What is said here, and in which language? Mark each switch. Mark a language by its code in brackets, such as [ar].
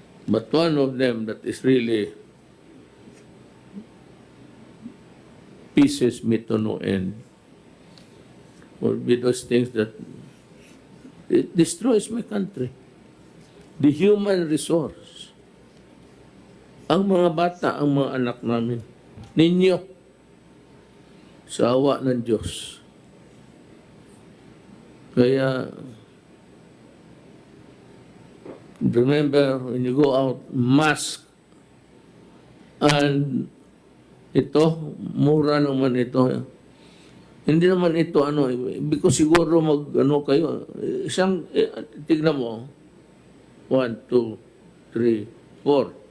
[en] But one of them that is really pisses me to no end will be those things that it destroys my country. The human resource. [tl] Ang mga bata, ang mga anak namin, ninyo, sa awa ng Diyos. [en] Kaya, remember, when you go out, mask. [tl] And ito, mura naman ito. Hindi naman ito, because siguro kayo, isang, tignan mo, 1, 2, 3, 4.